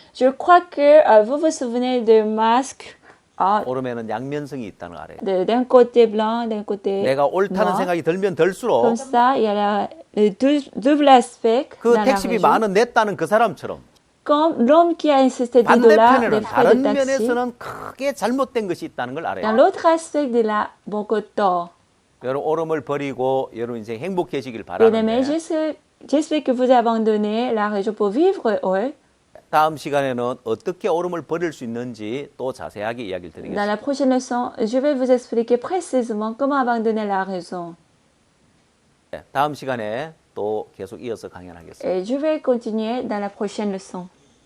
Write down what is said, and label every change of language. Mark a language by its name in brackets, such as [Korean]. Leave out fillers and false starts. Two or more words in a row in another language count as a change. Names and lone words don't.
[French] Je crois que vous vous souvenez du masque Ah, [Korean] 오름에는 양면성이 있다는 걸 알아요. [French] d'un côté blanc, d'un côté [Korean] 내가 옳다는 [French] noir. [Korean] 생각이 들면 들수록 [French] Comme ça, il y a le double aspect [Korean] 그 [French] dans la [Korean] 택시비 [French] région. [Korean] 만 원 냈다는 그 사람처럼 [French] Comme l'homme qui a insisté 10 dollars [Korean] 반대편에는 [French] des frais de [Korean] 다른 [French] taxi. [Korean] 면에서는 크게 잘못된 것이 있다는 걸 [French] Dans [Korean] 알아요. [French] l'autre aspect, il a beaucoup tort. [Korean] 여러분 오름을 버리고 여러분 인생 행복해지길 [French] Bien-aimés, [Korean] 바라는데 [French] j'espère que vous abandonnez la région pour vivre heureux. [Korean] 다음 시간에는 어떻게 오름을 버릴 수 있는지 또 자세하게 이야기를 [French] Dans [Korean] 드리겠습니다. [French] la prochaine leçon, je vais vous expliquer précisément comment abandonner la raison. [Korean] 다음 시간에 또 계속 이어서 강연하겠습니다. [French] Et je vais continuer dans la prochaine leçon.